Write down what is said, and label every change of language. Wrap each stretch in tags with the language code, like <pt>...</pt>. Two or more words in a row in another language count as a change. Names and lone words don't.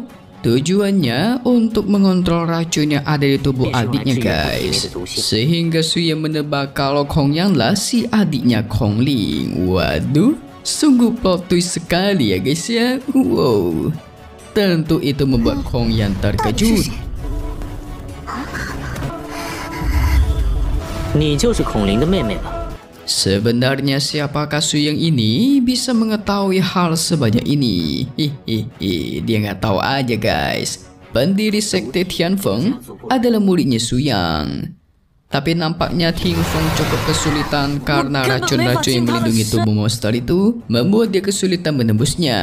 <id>Tujuannya untuk mengontrol racun yang ada di tubuh adiknya guys. Sehingga Suya menebak kalau Kong Yang lah si adiknya Kong Ling. Waduh, sungguh</id> <en>plot twist</en> <id>sekali ya guys ya. Wow, tentu itu membuat Kong Yang terkejut.</id> <zh>你就是孔林的妹妹吧？</zh> <id>Sebenarnya siapakah Suyang ini bisa mengetahui hal sebanyak ini? Dia nggak tahu aja guys. Pendiri sekte Tianfeng adalah muridnya Suyang. Tapi nampaknya Tianfeng cukup kesulitan karena racun-racun yang melindungi tubuh monster itu membuat dia kesulitan menembusnya.</id>